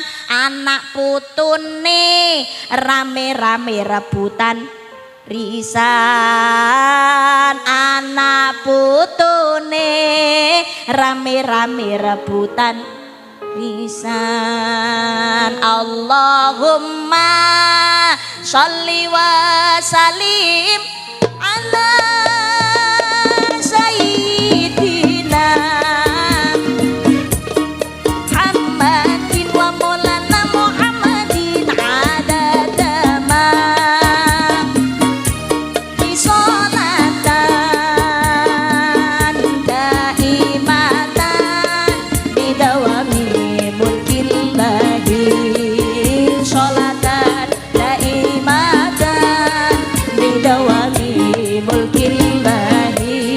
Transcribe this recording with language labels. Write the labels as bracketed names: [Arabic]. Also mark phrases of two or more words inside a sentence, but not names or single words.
[Javanese] Anak putune rame-rame rebutan risan, anak rame-rame rebutan risan. [Arabic] اللهم صل وسلم على سيدنا محمد ومولانا محمد عدد ما بصلاة دائمة بدوام ملك الله صلاة دائمة بدوام ملك الله.